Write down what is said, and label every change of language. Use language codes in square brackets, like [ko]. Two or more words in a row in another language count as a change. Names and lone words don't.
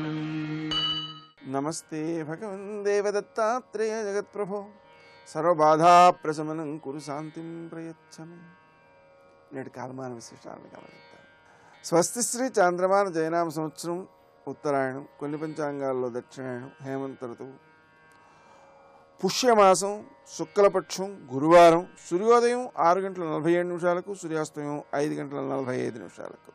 [sa] नमस्ते भगवन् देवदत्तात्रेय जगत्प्रभो सर्वबाधा प्रशमनं कुरु शांतिं प्रयच्छमे। [te] నేటి కాలమాన విశేషాలను గమనిద్దాం. స్వస్తి శ్రీ చాంద్రమాన జయనామ సంవత్సరం ఉత్తరాయణం, కొన్ని పంచాంగాల్లో దక్షిణాయనం, హేమంత ఋతువు, పుష్యమాసం, శుక్లపక్షం, గురువారం, సూర్యోదయం 6:47, సూర్యాస్తమయం 5:45.